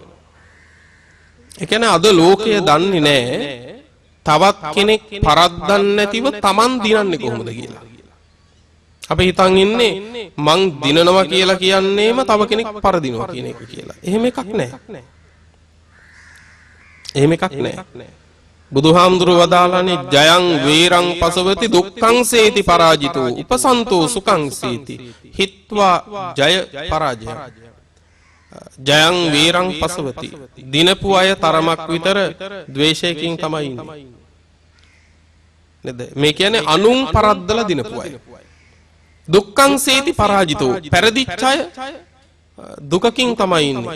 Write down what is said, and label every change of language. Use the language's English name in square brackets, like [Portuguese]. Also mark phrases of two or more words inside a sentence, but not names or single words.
[Sinhala] ඒ කියන්නේ අද ලෝකය දන්නේ නැහැ තවත් කෙනෙක් පරද්දන්නේ නැතිව Taman දිනන්නේ කොහොමද කියලා. අපි හිතන් ඉන්නේ මං දිනනවා කියලා කියන්නේම තව කෙනෙක් පරදිනවා කියන එක කියලා. එහෙම එකක් නැහැ. එහෙම එකක් නැහැ. [Pali] බුදුහාමුදුරුව වදාළානේ ජයං වේරං පසවති දුක්ඛං සේති පරාජිතෝ උපසන්තෝ සුඛං සේති හිත්වා ජය පරාජය. ජයං වේරං පසවති [Sinhala] දිනපු අය තරමක් විතර ද්වේෂයකින් තමයි ඉන්නේ. නේද? මේ කියන්නේ අනුන් පරද්දලා දිනපු අය. [Pali] දුක්ඛං සේති පරාජිතෝ [Sinhala] පෙරදිච්ච අය දුකකින් තමයි ඉන්නේ.